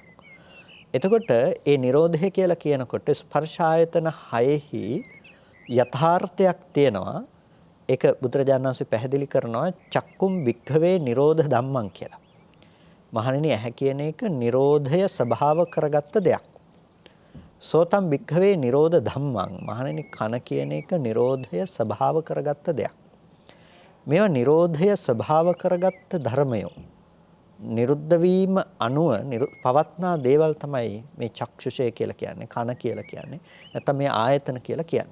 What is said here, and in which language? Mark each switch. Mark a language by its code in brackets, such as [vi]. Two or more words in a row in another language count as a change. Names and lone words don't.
[si] එතකොට ඒ නිරෝධය කියලා කියනකොට ස්පර්ශ ආයතන 6හි යථාර්ථයක් තියෙනවා. ඒක බුදුරජාණන් වහන්සේ පැහැදිලි කරනවා [pi] චක්කුම් වික්ඛවේ නිරෝධ ධම්මං [si] කියලා. මහණෙනි ඇහැ කියන එක නිරෝධය ස්වභාව කරගත්ත දෙයක්. [pi] සෝතම් වික්ඛවේ නිරෝධ ධම්මං [si] මහණෙනි කන කියන එක නිරෝධය ස්වභාව කරගත්ත දෙයක්. මේවා නිරෝධය ස්වභාව කරගත්ත ධර්මයෝ. නිරුද්ධ වීම අනුව පවත්නා දේවල් තමයි මේ චක්ෂුෂය කියලා කියන්නේ, කන කියලා කියන්නේ. නැත්නම් මේ ආයතන කියලා කියන්නේ.